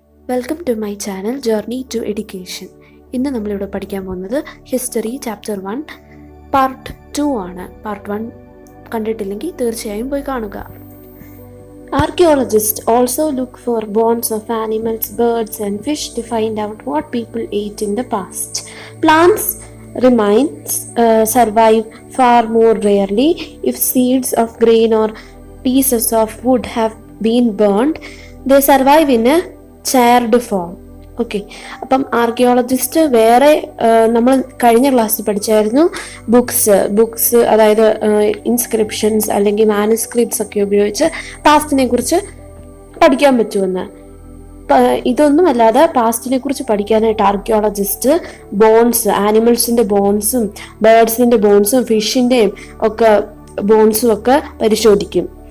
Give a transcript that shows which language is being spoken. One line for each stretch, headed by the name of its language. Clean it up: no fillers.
English: welcome to my channel
Malayalam: journey to education. ഇന്ന് നമ്മളിവിടെ പഠിക്കാൻ പോകുന്നത് ഹിസ്റ്ററി ചാപ്റ്റർ 1 പാർട്ട് 2 ആണ്. പാർട്ട് 1 കണ്ടിട്ടില്ലെങ്കിൽ തീർച്ചയായും പോയി കാണുക.
English: Archaeologists also look for bones of animals, birds and fish to find out what people ate in the past. Plants remains survive far more rarely if seeds of grain or pieces of wood have been burned. They survive in a charred form.
Malayalam: Okay, അപ്പം archaeologist വേറെ നമ്മൾ കഴിഞ്ഞ ക്ലാസ്സിൽ പഠിച്ചായിരുന്നു books അതായത് inscriptions അല്ലെങ്കിൽ manuscripts ഒക്കെ ഉപയോഗിച്ച് പാസ്റ്റിനെ കുറിച്ച് പഠിക്കാൻ പറ്റുമെന്ന്. ഇതൊന്നും അല്ലാതെ പാസ്റ്റിനെ കുറിച്ച് പഠിക്കാനായിട്ട് ആർക്കിയോളജിസ്റ്റ് ബോൺസ്, ആനിമൽസിന്റെ ബോൺസും ബേർഡ്സിന്റെ ബോൺസും ഫിഷിന്റെയും ഒക്കെ ബോൺസും ഒക്കെ പരിശോധിക്കും.